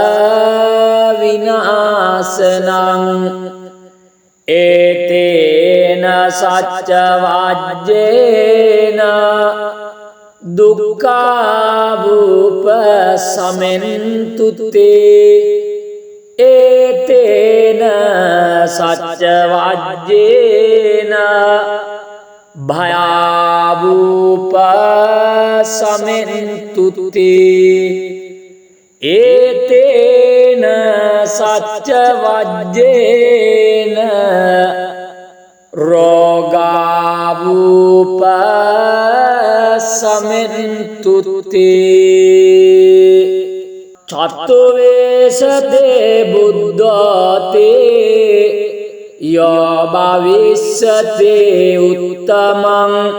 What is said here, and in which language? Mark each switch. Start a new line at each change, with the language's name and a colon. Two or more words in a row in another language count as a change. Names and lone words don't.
Pali: විනාශනං ඒතේන සච්ච වජ්ජේන දුක්ඛාවූප සමෙන්තු තේ ඒතේන සච්ච වජ්ජේන භයාවූප සමෙන්තු තේ ඒතේන සච්ච වජ්ජේන රෝගාවූප සමෙන්තු තේ චත්තුවේසතේ බුද්ධතේ යෝ භවිස්සතේ උත්තමං